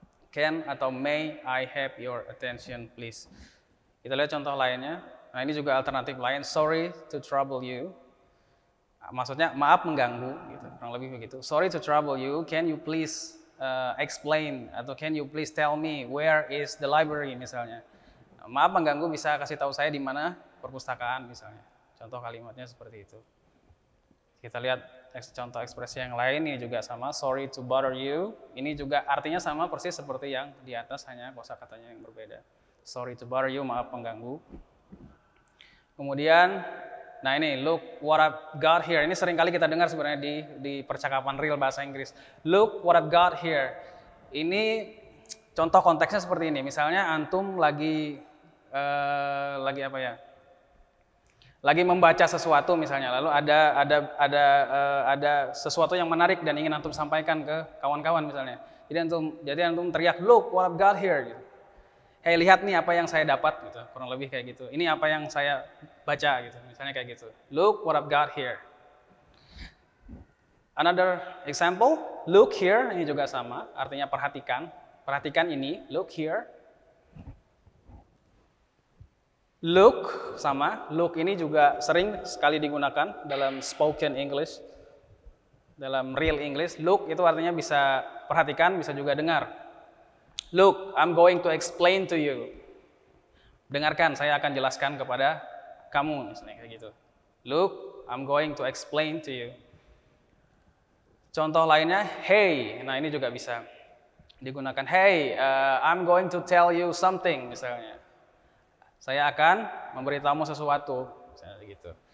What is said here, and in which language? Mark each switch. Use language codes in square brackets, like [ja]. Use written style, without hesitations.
[en] Can atau may I have your attention please. [id] Kita lihat contoh lainnya. Nah, ini juga alternatif lain. [en] Sorry to trouble you. [id] Maksudnya maaf mengganggu, gitu, kurang lebih begitu. [en] Sorry to trouble you. Can you please explain atau can you please tell me where is the library misalnya. [id] Maaf mengganggu, bisa kasih tahu saya di mana perpustakaan misalnya. Contoh kalimatnya seperti itu. Kita lihat contoh ekspresi yang lain, ini juga sama. [en] Sorry to bother you. [id] Ini juga artinya sama persis seperti yang di atas, hanya kosakatanya yang berbeda. Sorry to bother you, maaf mengganggu. Kemudian Nah ini, [en] look what I've got here. [id] Ini sering kali kita dengar sebenarnya di percakapan real bahasa Inggris. [en] Look what I've got here. [id] Ini contoh konteksnya seperti ini. Misalnya antum lagi apa ya? Lagi membaca sesuatu misalnya, lalu ada sesuatu yang menarik dan ingin antum sampaikan ke kawan-kawan misalnya. Jadi antum teriak, [en] look what I've got here. [id] Gitu. Hey, lihat nih apa yang saya dapat, gitu. Kurang lebih kayak gitu. Ini apa yang saya baca, gitu. Misalnya kayak gitu. [en] Look what I've got here. Another example, look here, [id] ini juga sama, artinya perhatikan. Perhatikan ini, look here. Look sama, look ini juga sering sekali digunakan dalam spoken English, dalam real English. Look itu artinya bisa perhatikan, bisa juga dengar. [en] Look, I'm going to explain to you. [id] Dengarkan, saya akan jelaskan kepada kamu, misalnya kayak gitu. [en] Look, I'm going to explain to you. [id] Contoh lainnya, hey, nah ini juga bisa digunakan. [en] Hey, I'm going to tell you something, [id] misalnya. Saya akan memberitahumu sesuatu, misalnya gitu.